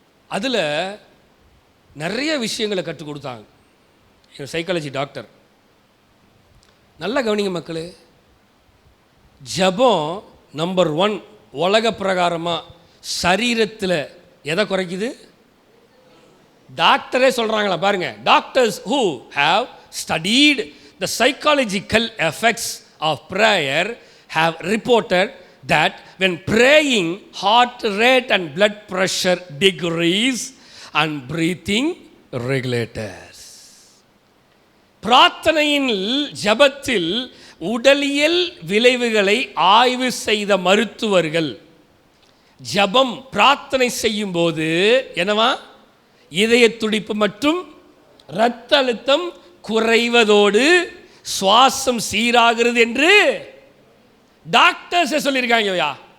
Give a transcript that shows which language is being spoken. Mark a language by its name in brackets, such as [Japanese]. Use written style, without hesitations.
[Tamil] அதில் நிறைய விஷயங்களை கற்றுக் கொடுத்தாங்க என் சைக்காலஜி டாக்டர். நல்லா கவனிங்க மக்களே, ஜெபம் நம்பர் 1 உலக பிரகாரமாக சரீரத்தில் எதை குறைக்குது? டாக்டரே சொல்கிறாங்களா பாருங்க. [English] Doctors who have studied the psychological effects of prayer have reported that when praying, heart rate and blood pressure decrease and breathing regulators. [Tamil] பிரார்த்தனையின் ஜெபத்தில் உடலியல் விளைவுகளை ஆய்வு செய்த மருத்துவர்கள் ஜெபம் பிரார்த்தனை செய்யும் போது என்னவா? இதய துடிப்பு மற்றும் இரத்த அழுத்தம் குறைவதோடு சுவாசம் சீராகிறது என்று டாக்டர்ஸ் சொல்லியிருக்காங்க.